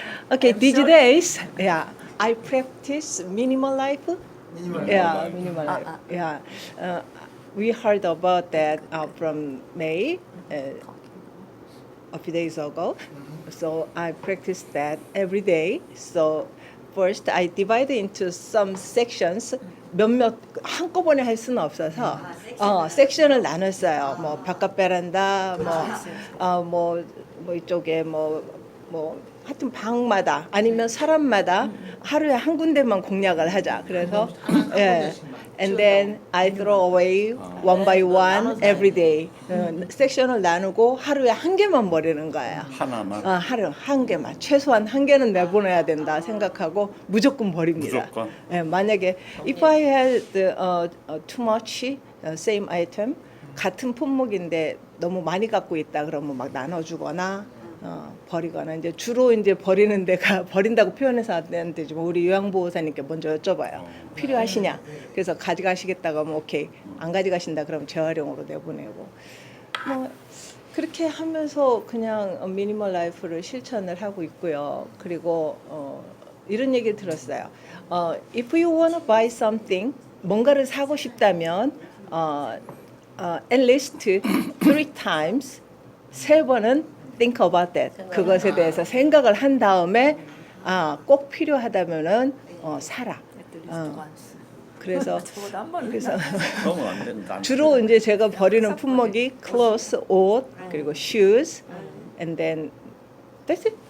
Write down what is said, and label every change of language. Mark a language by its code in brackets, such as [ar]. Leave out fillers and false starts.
[en] Okay, these days, yeah, I practice minimal life. Yeah, minimal life. Yeah, we heard about that from May a few days ago. So I practice that every day. So first, I divide into some sections. [ko] 몇몇 한꺼번에 할 수는 없어서 섹션을 나눴어요. 뭐 바깥 베란다, 뭐 이쪽에 뭐 하여튼 방마다 아니면 사람마다 하루에 한 군데만 공략을 하자. 그래서 예. [en] And then I throw away one by one every day. [ko] 섹션을 나누고 하루에 한 개만 버리는 거예요. 하나만. 하루 한 개만 최소한 한 개는 내보내야 된다 생각하고 무조건 버립니다. 무조건? 예, 만약에 [en] if I had too much same item [ko] 같은 품목인데 너무 많이 갖고 있다 그러면 막 나눠주거나 버리거나 이제 주로 이제 버리는 데가 버린다고 표현해서 안 되는데 좀 우리 요양보호사님께 먼저 여쭤봐요. 필요하시냐? 그래서 가져가시겠다고 하면 오케이. 안 가져가신다 그러면 재활용으로 내보내고 뭐 그렇게 하면서 그냥 미니멀 라이프를 실천을 하고 있고요. 그리고 이런 얘기를 들었어요. [en] If you want to buy something, [ko] 뭔가를 사고 싶다면 [en] at least 3 times, 3번은 think about that. [ko] 그것에 대해서 생각을 한 다음에 꼭 필요하다면은 사라. 그래서 저보다 한 번. 그래서 그러면 안 된다. 주로 이제 제가 버리는 품목이 clothes, 옷, 그리고 shoes, [en] and then that's it.